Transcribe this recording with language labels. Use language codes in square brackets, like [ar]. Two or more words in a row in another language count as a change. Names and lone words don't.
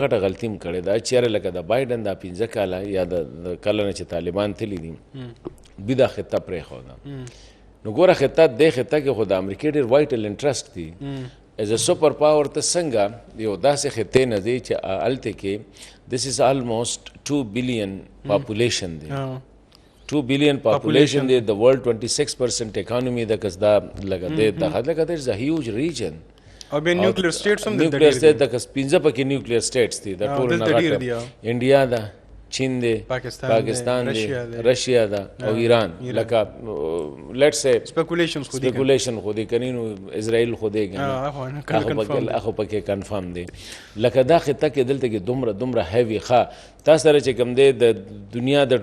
[ps] غټه غلطي هم کړې ده چې یاره لکه د بایډن دا 15 کاله یا د کله نه چې طالبان تللي دي دوی دا خطه پرېښوده نو ګوره خطه دې خطه کې خو د امریکې ډېر [en] vital interest [ps] دي [en] is a super power [ps] ته څنګه یو داسې خطې نه دی چې هلته کې [en] this is almost 2 billion population [ps] دی [en] 2 billion population [ps] دی د [en] world 26% economy [ps] د کس دا لکه دی دغه لکه دی [en] is a huge region [ps] او بیا [en] nuclear states [ps] هم دلته [en] nuclear state [ps] د کس 15 پکې [en] nuclear states [ps] دي د ټولو نه غټ انډیا ده چین دی پاکستان دی رشیا ده او ایران لکه [en] let's see speculation [ps] خو دی کني نو اسرائیل خو دی هغه پکې کنفرم دی لکه دا خطه کې دلته کې دومره هیوي ښه تاسو سره چې کوم دی د دنیا د